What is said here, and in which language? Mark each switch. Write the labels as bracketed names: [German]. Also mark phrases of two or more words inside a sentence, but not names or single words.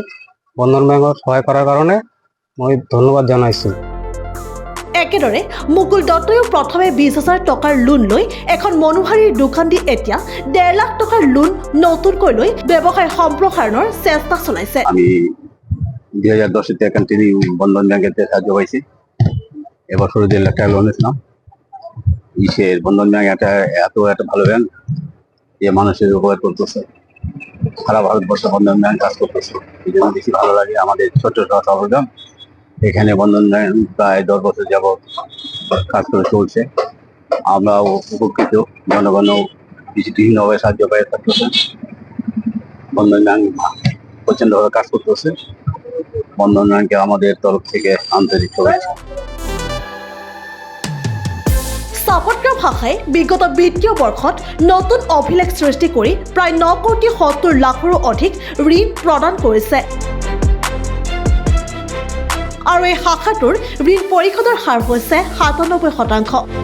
[Assamese] বন্ধন বেংকত সহায় কৰাৰ কাৰণে মই ধন্যবাদ জনাইছোঁ। একেদৰে মুকুল দত্তয়ো প্ৰথমে 20,000 টকাৰ লোন লৈ এখন মনোহাৰীৰ দোকান দি এতিয়া 1.5 লাখ টকাৰ লোন নতুনকৈ লৈ ব্যৱসায় সম্প্ৰসাৰণৰ চেষ্টা চলাইছে। [Bangla] আমি 2010 কন্টিনিউ বন্ধন ব্যাংকের সাহায্য পাইছি। এবছর 1.5 লাখ টাকা লোন নিয়েছিলাম। বন্ধন ব্যাংক এত ভালো ব্যাংক যে মানুষের উপকার করতেছে। সারা ভারতবর্ষে বন্ধন ব্যাংক কাজ করতেছে। এই জন্য বেশি ভালো লাগে। আমাদের ছোট সরঞ্জাম এখানে বন্ধন ব্যাংক প্রায় 10 বছর যাবৎ কাজ করে চলছে। আমরাও উপকৃত, জনগণও বিভিন্নভাবে সাহায্য পাই থাকতেছে। বন্ধন ব্যাংক প্রচন্ডভাবে কাজ করতেছে। বন্ধন ব্যাংকে আমাদের তরফ থেকে আন্তরিক শুভেচ্ছা। [Assamese] চাপতগ্ৰাম শাখাই বিগত বিত্তীয় বৰ্ষত নতুন অভিলেখ সৃষ্টি কৰি প্ৰায় 9,70 লাখৰো অধিক ঋণ প্ৰদান কৰিছে আৰু এই শাখাটোৰ ঋণ পৰিশোধৰ হাৰ হৈছে 97%।